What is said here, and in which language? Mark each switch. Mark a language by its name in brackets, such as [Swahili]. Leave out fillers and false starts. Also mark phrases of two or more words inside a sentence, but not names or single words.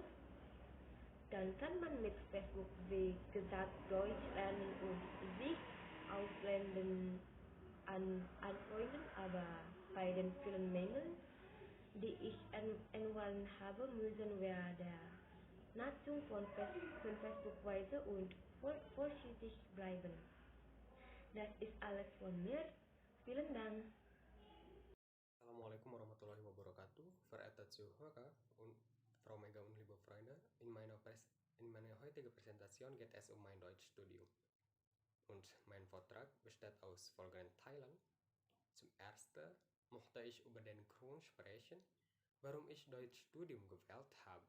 [German] Dann kann man mit Facebook, wie gesagt, Deutsch lernen und sich Ausländern anfreunden, aber bei den vielen Mängeln, die ich erwähnt habe, müssen wir der Nutzung von Facebook weise und vorsichtig bleiben. Das ist alles von mir. Vielen Dank. [Arabic] السلام عليكم ورحمة الله وبركاته. [German] Verehrte Zuhörer und Frau Mega und liebe Freunde, in meiner heutigen Präsentation geht es um mein Deutschstudium. Und mein Vortrag besteht aus folgenden Teilen. Zum Ersten möchte ich über den Grund sprechen, warum ich Deutschstudium gewählt habe.